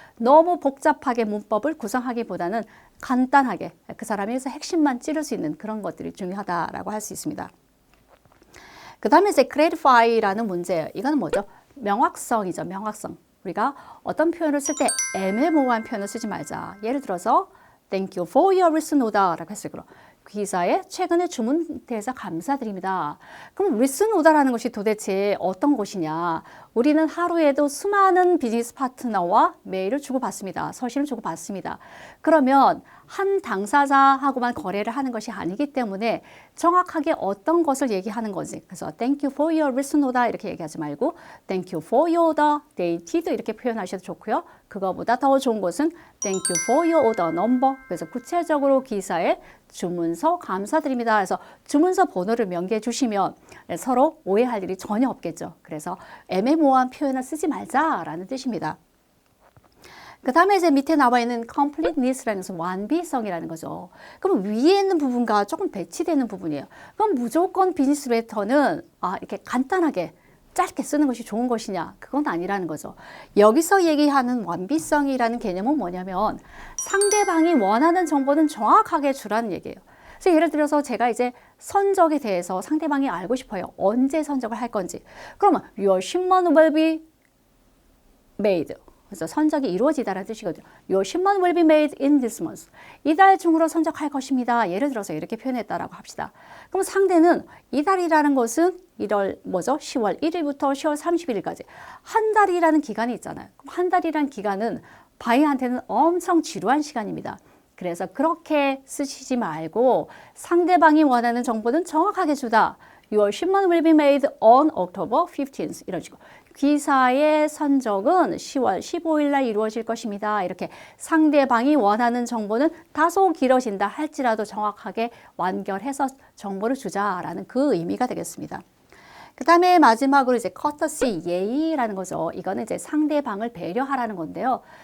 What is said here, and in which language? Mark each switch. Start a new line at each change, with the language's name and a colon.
Korean: 너무 복잡하게 문법을 구성하기보다는 간단하게 그 사람에서 핵심만 찌를 수 있는 그런 것들이 중요하다라고 할 수 있습니다. 그 다음에 이제 clarify라는 문제예요. 이거는 뭐죠? 명확성이죠. 명확성. 우리가 어떤 표현을 쓸 때 애매모호한 표현을 쓰지 말자. 예를 들어서
English: Thank you for your written order라고
Korean: 했을 거로. 기사에 최근에 주문대해서 감사드립니다. 그럼 written order라는 것이 도대체 어떤 것이냐? 우리는 하루에도 수많은 비즈니스 파트너와 메일을 주고받습니다. 서신을 주고받습니다. 그러면 한 당사자하고만 거래를 하는 것이 아니기 때문에 정확하게 어떤 것을 얘기하는 거지. 그래서
English: thank you for your written order
Korean: 이렇게 얘기하지 말고
English: thank you for your order dated
Korean: 이렇게 표현하셔도 좋고요. 그거보다 더 좋은 것은
English: thank you for your order number.
Korean: 그래서 구체적으로 기사에 주문서 감사드립니다. 그래서 주문서 번호를 명기해 주시면 서로 오해할 일이 전혀 없겠죠. 그래서 애매모호한 표현을 쓰지 말자라는 뜻입니다. 그 다음에 이제 밑에 나와 있는 completeness라는 것은 완비성이라는 거죠. 그럼 위에 있는 부분과 조금 배치되는 부분이에요. 그럼 무조건 비즈니스 레터는 이렇게 간단하게 짧게 쓰는 것이 좋은 것이냐? 그건 아니라는 거죠. 여기서 얘기하는 완비성이라는 개념은 뭐냐면 상대방이 원하는 정보는 정확하게 주라는 얘기예요. 그래서 예를 들어서 제가 이제 선적에 대해서 상대방이 알고 싶어요. 언제 선적을 할 건지. 그러면
English: your shipment will be made.
Korean: 그래서 선적이 이루어지다라는 뜻이거든요.
English: Your shipment will be made in this month.
Korean: 이달 중으로 선적할 것입니다. 예를 들어서 이렇게 표현했다라고 합시다. 그럼 상대는 이달이라는 것은 1월 뭐죠? 10월 1일부터 10월 31일까지 한 달이라는 기간이 있잖아요. 그럼 한 달이라는 기간은 바이한테는 엄청 지루한 시간입니다. 그래서 그렇게 쓰시지 말고 상대방이 원하는 정보는 정확하게 주다.
English: Your shipment will be made on October 15th.
Korean: 이런 식으로. 귀사의 선적은 10월 15일 날 이루어질 것입니다. 이렇게 상대방이 원하는 정보는 다소 길어진다 할지라도 정확하게 완결해서 정보를 주자라는 그 의미가 되겠습니다. 그 다음에 마지막으로 이제 courtesy, 예의라는 거죠. 이거는 이제 상대방을 배려하라는 건데요.